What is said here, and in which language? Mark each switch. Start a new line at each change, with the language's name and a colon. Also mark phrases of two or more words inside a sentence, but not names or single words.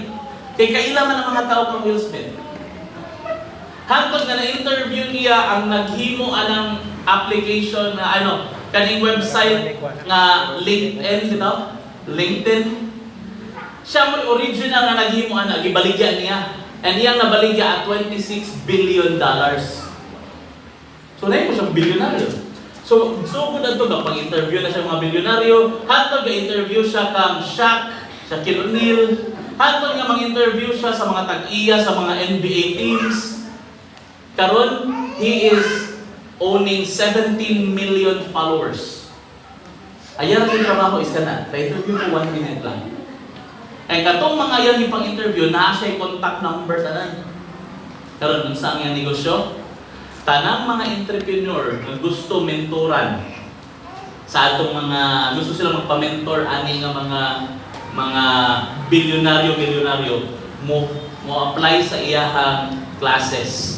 Cebuano: Kay kaila man ang mga tao kang Will Smith. Hangtod nga na-interview niya ang naghimo anang application na kaning website nga LinkedIn, dito? LinkedIn. Siya mo original nga naghimo ana gibaligya niya. And iyang nabaligya at $26 billion. So na mo siyang bilyonaryo. So good na ito, pag-interview na siya mga bilyonaryo, hantod ga-interview siya kang Shaq, Shaquille O'Neal, hantod nga mag-interview siya sa mga tag-iya, sa mga NBA teams. Karon,
English: he is owning 17 million followers.
Cebuano: Ayan ang trabaho is kana, pa-interview ko 1 minute lang. Eh katong mga yan ipang-interview, na siya contact number tanan. Karon, kung saan yung negosyo? Tanang mga entrepreneur na gusto mentoran sa atong mga gusto sila magpa-mentor ani nga mga bilyonaryo mo apply sa iyahang classes.